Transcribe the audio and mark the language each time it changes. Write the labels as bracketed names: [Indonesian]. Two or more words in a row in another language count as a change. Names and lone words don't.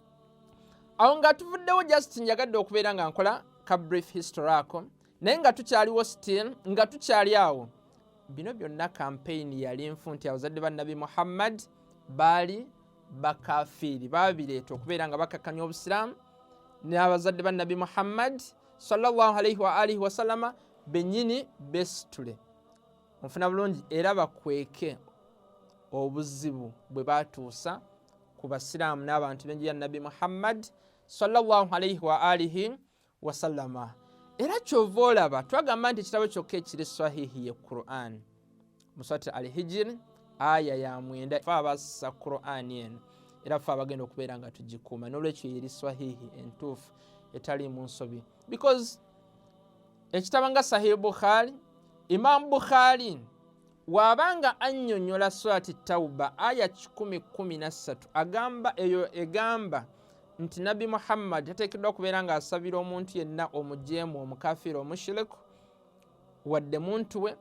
[Ganda] Awo nga tuvuddewo just njagadde okubeera nga nkola ka [English] brief history [Ganda] ako, naye nga tukyaliwo still nga tukyali awo. Bino byonna kampeyini yali nfu nti abazadde ba Nabbi Muhammad baali bakafiiri. Babireeta okubeera nga bakakkanya obusiraamu n'abazadde ba Nabbi Muhammad [Arabic] صلى الله عليه وآله وسلم [Ganda] bennyini besitule. Onfuna bulungi. Era bakweke obuzibu bwe batuusa ku basiraamu n'abantu b'enju ya Nabbi Muhammad [Arabic] صلى الله عليه وآله وسلم. [Ganda] Era kyova olaba twagamba nti ekitabo kyokka ekiri swahihi ye Qur'an. Mu Surati Al-Hijr aya ya 9 fe abassa Qur'an eno era fe abagenda okubeera nga tugikuuma, n'olwekyo yeri swahihi entuufu etali mu nsobi. Because ekitabo nga Sahih Bukhari, Imam Bukhari wabanga annyonnyola Surati Tauba aya 10:13 agamba eyo egamba nti Nabbi Muhammad yateekeddwa okubeera nga asabira omuntu yenna omujeemu, omukafiiri, omushiriku wadde muntu we.